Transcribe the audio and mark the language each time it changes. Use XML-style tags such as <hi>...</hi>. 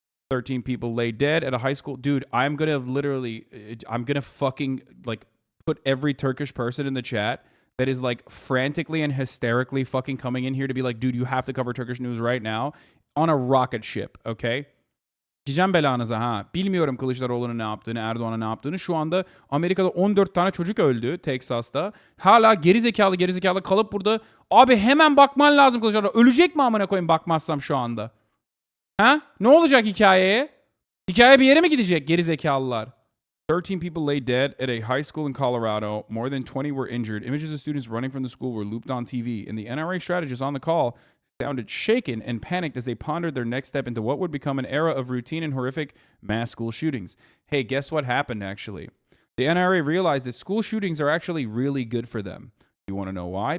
<en>13 people lay dead at a high school. Dude, I'm going to fucking like put every Turkish person in the chat that is like frantically and hysterically fucking coming in here to be like, dude, you have to cover Turkish news right now, on a rocket ship, okay?</en> <tr>Gideceğim belanıza ha. Bilmiyorum Kılıçdaroğlu'nun ne yaptığını, Erdoğan'ın ne yaptığını. Şu anda Amerika'da 14 tane çocuk öldü Texas'ta. Hala gerizekalı kalıp burada. Abi hemen bakman lazım Kılıçdaroğlu. Ölecek mi amına koyayım bakmazsam şu anda? Ha? Ne olacak hikayeye? Hikaye bir yere mi gidecek gerizekalılar?</tr> <en>13 people lay dead at a high school in Colorado. More than 20 were injured. Images of students running from the school were looped on TV. And the NRA strategists on the call sounded shaken and panicked as they pondered their next step into what would become an era of routine and horrific mass school shootings. Hey, guess what happened, actually? The NRA realized that school shootings are actually really good for them. You want to know why?</en>